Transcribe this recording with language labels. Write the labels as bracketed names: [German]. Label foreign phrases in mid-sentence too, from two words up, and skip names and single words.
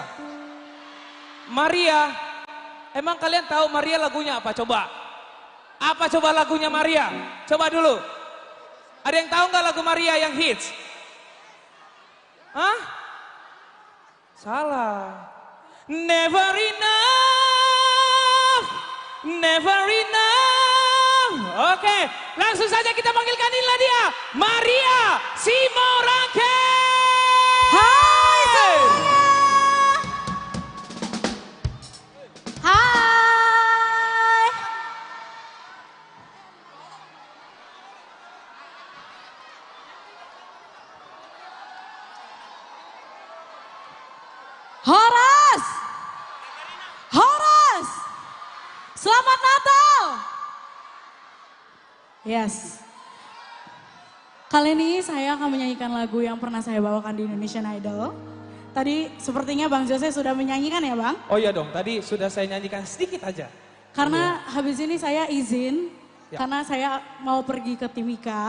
[Indonesian] Maria. Emang kalian tahu Maria lagunya apa? Coba. Apa coba lagunya Maria? Coba dulu. Ada yang tahu nggak lagu Maria yang hits? Hah? Salah. [English] Never enough. Never enough. [Indonesian] Oke, langsung saja kita panggilkan inilah dia, Maria Simorangke. Hai semuanya. Hai. Horas. Horas. Selamat Natal. Yes. Kali ini saya akan menyanyikan lagu yang pernah saya bawakan di Indonesian Idol. Tadi sepertinya Bang Jose sudah menyanyikan ya Bang? Oh iya dong, tadi sudah saya nyanyikan sedikit aja. Karena habis ini saya izin, karena saya mau pergi ke Timika.